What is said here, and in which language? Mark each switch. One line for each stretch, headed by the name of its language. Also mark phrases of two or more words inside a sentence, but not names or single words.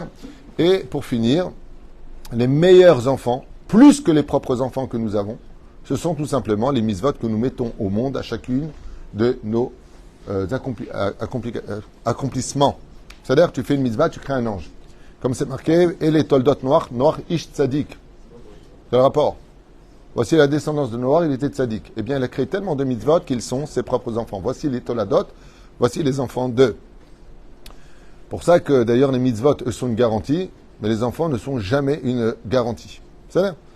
French: Et pour finir, les meilleurs enfants, plus que les propres enfants que nous avons, ce sont tout simplement les mitzvot que nous mettons au monde à chacune de nos accomplissements. C'est-à-dire que tu fais une mitzvah, tu crées un ange. Comme c'est marqué, et les
Hebrew: תולדות נח איש צדיק.
French: C'est le rapport. Voici la descendance de Noach, il était tzadik. Eh bien, il a créé tellement de mitzvot qu'ils sont ses propres enfants. Voici les toladot, voici les enfants d'eux. Pour ça que d'ailleurs les mitzvot, eux, sont une garantie, mais les enfants ne sont jamais une garantie.